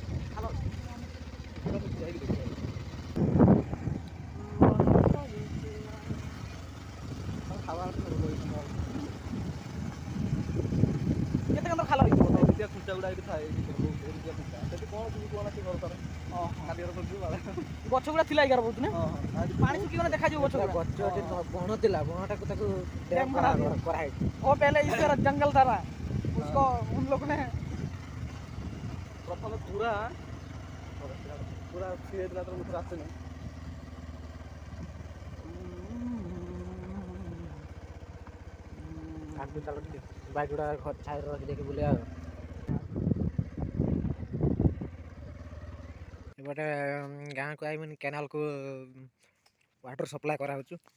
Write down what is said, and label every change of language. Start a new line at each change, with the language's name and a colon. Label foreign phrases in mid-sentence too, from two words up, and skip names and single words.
Odia: କେତେ କଣ ଖାଲ ହେଇଥିବ? ଖୁଞ୍ଚା ଗୁଡ଼ା ଏଇଠି ଥାଏ। ସେଠି କ'ଣ ଯିବୁ କ'ଣ ଅଛି ଘର ତାର ଖାଲି ଗଛ ଗୁଡ଼ା ଥିଲା ଏଗାର ବହୁତ ନା ପାଣି ଶୁଖିଗଲେ ଦେଖାଯିବ। ଗଛ ବଣ ଥିଲା, ବଣଟାକୁ ତାକୁ କରାହେଇଛି।
Hindi: ଓ ପहले इस जंगल था ना, उसको उन लोगों ने
Odia: ପ୍ରଥମେ ପୁରା ଫ୍ରି ହେଇଥିଲା, ତ ମୁଁ ଆସିନି। ଆଗକୁ ଚାଲ ଟିକେ ବାଇକ୍ ଗୁଡ଼ା ଛାଇରେ ରଖି ଦେଇକି ବୁଲିବା ଆଉ। ଏପଟେ ଗାଁକୁ ଆଇବନି, କେନାଲକୁ
English: water supply
Odia: କରାହେଉଛି।